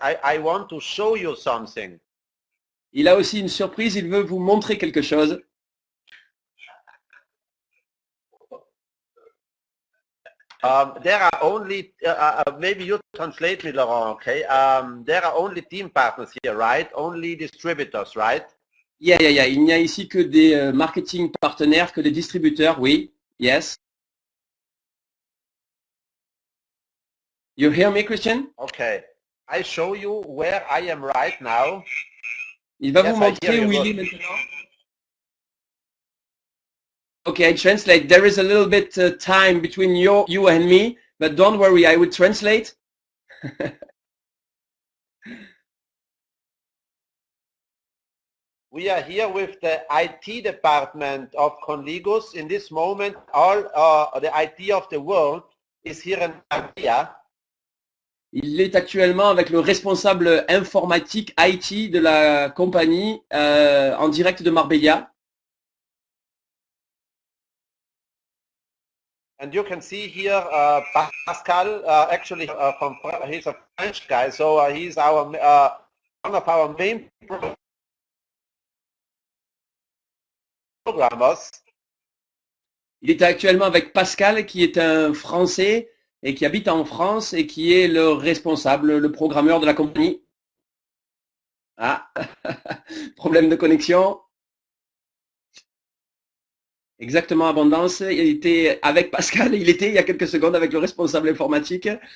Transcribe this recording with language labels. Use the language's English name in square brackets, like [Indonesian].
[English] I want to show you something. [French] Il a aussi une surprise, il veut vous montrer quelque chose. [English] There are only, maybe you translate me, Laurent, okay? There are only team partners here, right? Only distributors, right? Yeah. [French] Il n'y a ici que des marketing partenaires, que des distributeurs, oui. [English] Yes. You hear me, Christian? Okay. I show you where I am right now. [French] Il va vous montrer où il est maintenant. [English] Okay, I translate. There is a little bit time between you and me, but don't worry, I will translate. We are here with the IT department of Conligus. In this moment, all the IT of the world is here in Marbella. [French] Il est actuellement avec le responsable informatique IT de la compagnie en direct de Marbella. [English] And you can see here Pascal, actually he's a French guy, so he's our one of our main programmers. [French] Il est actuellement avec Pascal, qui est un Français et qui habite en France et qui est le responsable, le programmeur de la compagnie. Ah, problème de connexion. Exactement, Abondance. Il était avec Pascal, il était il y a quelques secondes avec le responsable informatique.